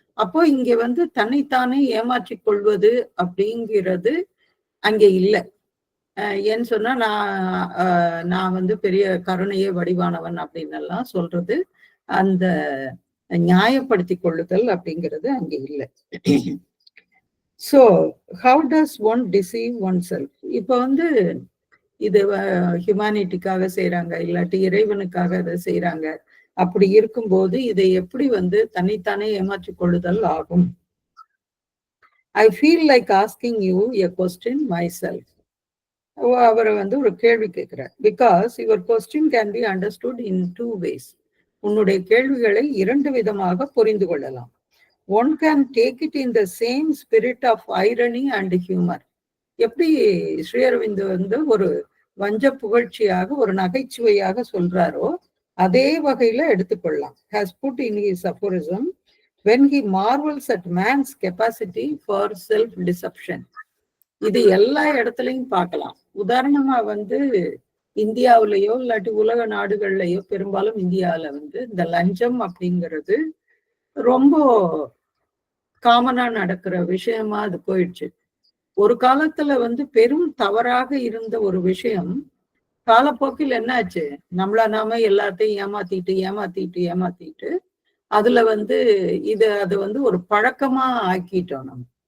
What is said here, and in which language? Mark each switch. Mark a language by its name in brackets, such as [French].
[Tamil] அப்போ இங்க வந்து தன்னைத்தானே ஏமாற்றிக் கொள்வது அப்படிங்கிறது அங்கே இல்லை. ஏன்னு சொன்னா நான் வந்து பெரிய கருணையே வடிவானவன் அப்படின்னு எல்லாம் சொல்றது, அந்த நியாயப்படுத்திக் கொள்ளுதல் அப்படிங்கிறது அங்கே இல்லை. [English] So how does one deceive oneself? [Tamil] இப்ப வந்து இது ஹியூமானிட்டிக்காக செய்யறாங்க, இல்லாட்டி இறைவனுக்காக அதை செய்யறாங்க. அப்படி இருக்கும்போது இதை எப்படி வந்து தன்னைத்தானே ஏமாற்றிக் கொள்ளுதல் ஆகும்? [English] I feel like asking you a question myself. [Tamil] அவரை வந்து ஒரு கேள்வி கேட்கிறார். [English] Because your question can be understood in 2 ways. [Tamil] உன்னுடைய கேள்விகளை 2 விதமாக புரிந்து கொள்ளலாம். [English] One can take it in the same spirit of irony and humor. [Tamil] எப்படி ஸ்ரீ அரவிந்த் வந்து ஒரு வஞ்ச புகழ்ச்சியாக ஒரு நகைச்சுவையாக சொல்றாரோ அதே வகையில எடுத்துக்கொள்ளலாம். [English] Has put in his aphorism when he marvels at man's capacity for self deception. [Tamil] இது எல்லா இடத்துலயும் பார்க்கலாம். உதாரணமா வந்து இந்தியாவிலேயோ இல்லாட்டி உலக நாடுகள்லயோ, பெரும்பாலும் இந்தியாவில வந்து இந்த லஞ்சம் அப்படிங்கிறது ரொம்ப காமனா நடக்கிற விஷயமா அது போயிடுச்சு. ஒரு காலத்துல வந்து பெரும் தவறாக இருந்த ஒரு விஷயம் காலப்போக்கில் என்ன ஆச்சு, நம்மள நாம எல்லாத்தையும் ஏமாத்திட்டு அதுல வந்து அது வந்து ஒரு பழக்கமா ஆக்கிட்டோம் நம்ம.